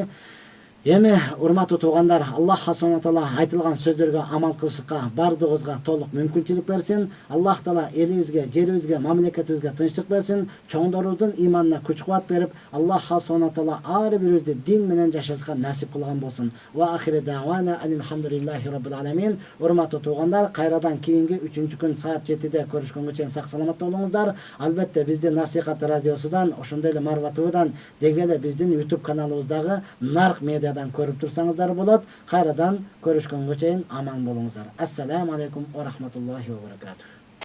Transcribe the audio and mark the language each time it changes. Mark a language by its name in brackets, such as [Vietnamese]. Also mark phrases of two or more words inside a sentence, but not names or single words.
[Kyrgyz] Эми, урматтуу туугандар, Аллах [Arabic] سبحانه تعالى [Kyrgyz] айтылган сөздөргө амал кылышка бардыгыбызга толук мүмкүнчүлүк берсин. Аллах таала элибизге, жерибизге, мамлекетибизге тынчтык берсин. Чоңдорубуздун иманына күч кубат берип, Аллах [Arabic] سبحانه تعالى [Kyrgyz] ар бирибизди дин менен жашашка насип кылган болсун. [Arabic] وآخر دعوانا الحمد لله رب العالمين. [Kyrgyz] Урматтуу туугандар, кайрадан кийинки 3-күн саат 7-де көрүшкөнгө чейин сак саламатта болуңуздар. Албетте, биздин Насихат радиосудан, ошондой эле Марва ТВдан, деги эле биздин YouTube каналыбыздагы Нарк медиадан көрүп турсаңыздар болот. Кайрадан көрүшкөнгө чейин аман болуңуздар. [Arabic] السلام عليكم ورحمة الله وبركاته.